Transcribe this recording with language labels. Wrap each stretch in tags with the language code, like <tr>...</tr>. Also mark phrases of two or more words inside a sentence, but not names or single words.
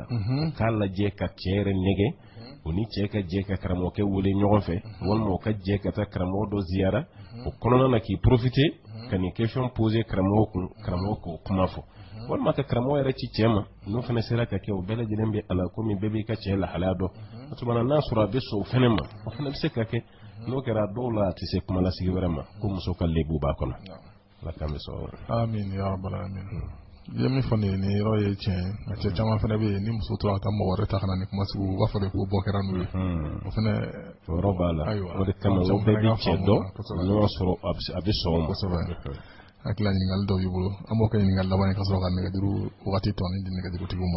<bm>o k'a lajɛ ka cɛ yɛrɛ nɛgɛ o ni cɛ ka jɛ ka karamɔgɔkɛ wele ɲɔgɔn fɛ walima o ka jɛ ka taa karamɔgɔ dɔ ziyara o kɔnɔna na k'i profiter ka nin question poser karamɔgɔ kun karamɔgɔ k'o kuma fɔ walima ka karamɔgɔ yɛrɛ ci cɛ ma n'o fana sera ka kɛ o bɛɛ lajɛlen bɛ ala komi bɛɛ b'i ka cɛ lahalaya dɔn o tuma na n'a sɔrɔ a bɛ sɔn o fana ma o fana bɛ se ka kɛ n'o kɛra dɔw la a tɛ se kumalasigi wɛrɛ ma ko muso ka lebu b'a kɔnɔ ala k'an bɛ sɔn</bm> <ar>آمين يا رب العالمين</ar> <bm>i ye min fɔ nin ye yɔrɔ ye tiɲɛ a cɛ caman fana bɛ yen ni muso tora ka taa mɔgɔ wɛrɛ ta ka na ni kumasigiw u b'a fɔ de ko bɔ kɛra n'u ye o fana o yɔrɔ b'a la o de kama o bɛɛ bɛ cɛ dɔn n'o y'a sɔrɔ a bɛ sɔn o ma hakili ɲininkali dɔw b'i bolo an b'o kɛ ɲininkali laban ye ka sɔrɔ ka nɛgɛjuru wagati tɔ ni di nɛgɛjurutigiw ma</bm>